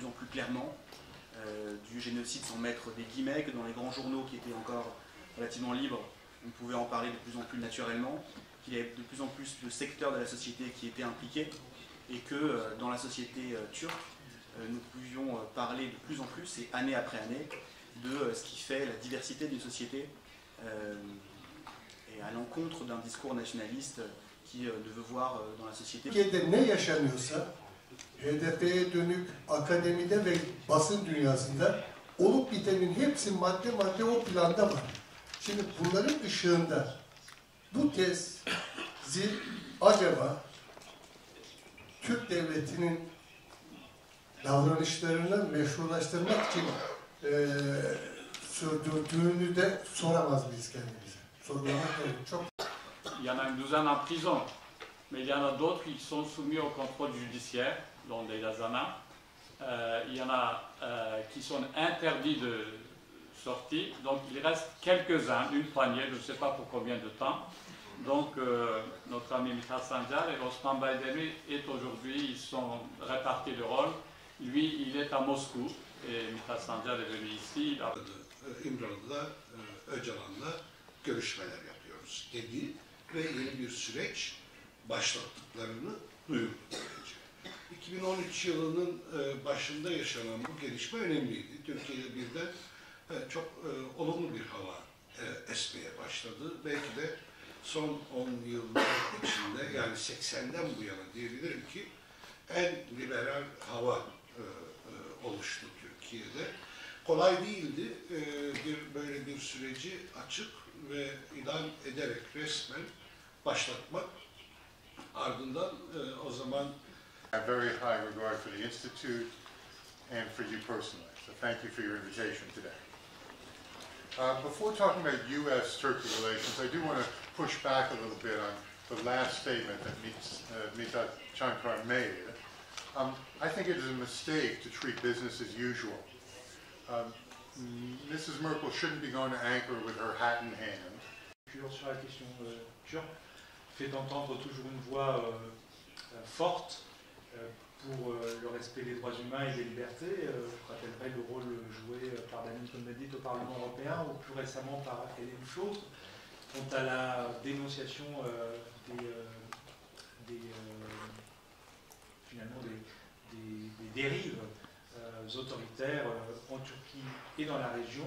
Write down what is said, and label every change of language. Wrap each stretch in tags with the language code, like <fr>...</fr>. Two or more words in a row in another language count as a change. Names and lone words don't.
<fr>en plus clairement du génocide sans mettre des guillemets, que dans les grands journaux qui étaient encore relativement libres, on pouvait en parler de plus en plus naturellement, qu'il y avait de plus en plus de secteurs de la société qui étaient impliqués et que dans la société turque, nous pouvions parler de plus en plus et année après année de ce qui fait la diversité d'une société et à l'encontre d'un discours nationaliste qui ne veut voir dans la société.</fr> <tr>Türkiye'de ne yaşanıyorsa HDP'ye dönük akademide ve basın dünyasında olup bitenin hepsi madde madde o planda var. Şimdi bunların ışığında bu tezi acaba Türk devletinin davranışlarını meşrulaştırmak için sürdürdüğünü de soramaz mıyız kendimize? Sorgulamak gerekiyor. Çok.</tr> <fr>Il y en a une douzaine en prison, mais il y en a d'autres qui sont soumis au contrôle judiciaire, dont des Yazana. Il y en a qui sont interdits de sortie, donc il reste quelques-uns, une poignée, je ne sais pas pour combien de temps. Donc notre ami Mithat Sancar et Osman Baydemir est aujourd'hui, ils sont répartis le rôle. Lui, il est à Moscou et Mithat Sancar est venu ici.</fr> <tr>İmralı'da Öcalan'la görüşmeler yapıyoruz dedi ve yeni bir süreç başlattıklarını duyurdu. 2013 yılının başında yaşanan bu gelişme önemliydi. Türkiye'de birden çok olumlu bir hava esmeye başladı. Belki de son 10 yıllar içinde, yani 80'den bu yana diyebilirim ki en liberal hava oluştu Türkiye'de. Kolay değildi böyle bir süreci açık ve ilan ederek resmen başlatmak. Ardından o zaman</tr> <en>I have very high regard for the Institute and for you personally, so thank you for your invitation today. Before talking about U.S.-Turkey relations, I do want to push back a little bit on the last statement that Mithat Sancar made. I think it is a mistake to treat business as usual. Mrs. Merkel shouldn't be going to Ankara with her hat in hand.</en> <fr>Sur la question turque fait entendre toujours une voix forte pour le respect des droits humains et des libertés. Je rappellerai le rôle joué par Danin Cohn-Bendit au Parlement européen ou plus récemment par Hélène Flautre quant à la dénonciation finalement des dérives autoritaires en Turquie et dans la région.</fr>